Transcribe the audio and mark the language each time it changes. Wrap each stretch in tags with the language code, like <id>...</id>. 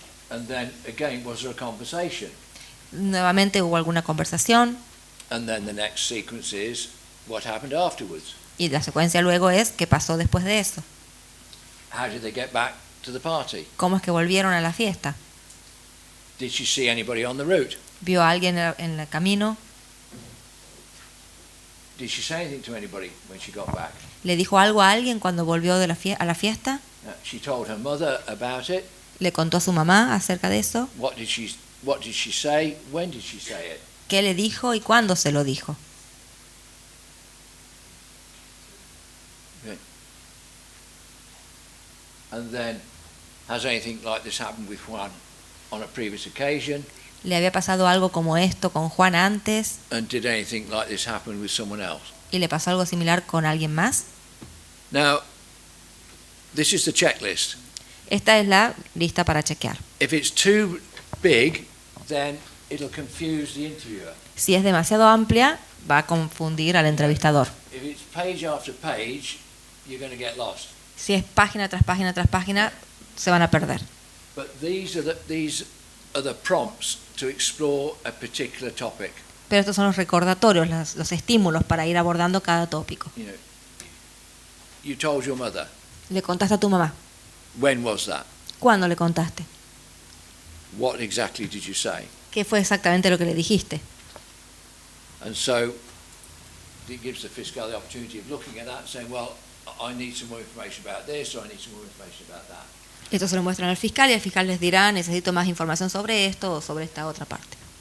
<en>And then again, was there a conversation?</en> <es>Nuevamente hubo alguna conversación.</es> <en>And then the next sequence is what happened afterwards.</en> <es>Y la secuencia luego es qué pasó después de eso.</es> <en>How did they get back to the party?</en> <es>¿Cómo es que volvieron a la fiesta?</es> <en>Did she see anybody on the route?</en> <es>¿Vio a alguien en el camino?</es> <en>did she say anything to anybody when she got back?</en> <es>¿Le dijo algo a alguien cuando volvió de a la fiesta?</es> <en>She told her mother about it.</en> <es>¿Le contó a su mamá acerca de eso?</es> <en>What did she say? When did she say it?</en> <es>¿Qué le dijo y cuándo se lo dijo?</es> <en>Okay. And then, has anything like this happened with Juan on a previous occasion?</en> <es>¿Le había pasado algo como esto con Juan antes?</es> <en>And did anything like this happen with someone else?</en> <es>¿Y le pasó algo similar con alguien más?</es> <en>Now, this is the checklist.</en> <es>Esta es la lista para chequear.</es> <en>If it's too big, then it'll confuse the interviewer.</en> <es>Si es demasiado amplia, va a confundir al entrevistador.</es> <en>If it's page after page, you're going to get lost.</en> <es>Si es página tras página tras página, se van a perder.</es> <en>But these are the prompts to explore a particular topic.</en> <es>Pero estos son los recordatorios, los estímulos para ir abordando cada tópico.</es> <en>You know, you told your mother.</en> <es>¿Le contaste a tu mamá?</es> <en>When was that?</en> <es>¿Cuándo le contaste?</es> <en>What exactly did you say?</en> <es>¿Qué fue exactamente lo que le dijiste?</es> <en>And so it gives the fiscal the opportunity of looking at that and saying, well, I need some more information about this, or I need some more information about that.</en> <es>Esto se lo muestran al fiscal y el fiscal les dirá, necesito más información sobre esto o sobre esta otra parte.</es>